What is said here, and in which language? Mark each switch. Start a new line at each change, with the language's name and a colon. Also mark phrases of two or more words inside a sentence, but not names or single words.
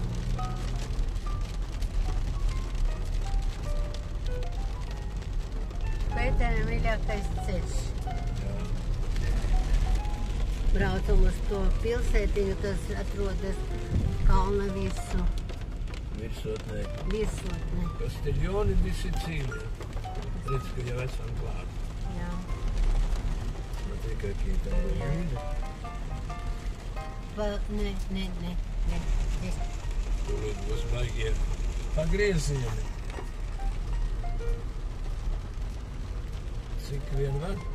Latvian: Pētēram mīļākais ceļš. Braucam uz to pilsētiņu, kas atrodas kalna virsū. Virsotnē. Virsotnē. Castiglione di Sicilia. Redz, ka jau esam klāt. Jā. Tikai kītā vīdi. Nē. Tūlīt būs baigie pagriezieni. Cik vien var?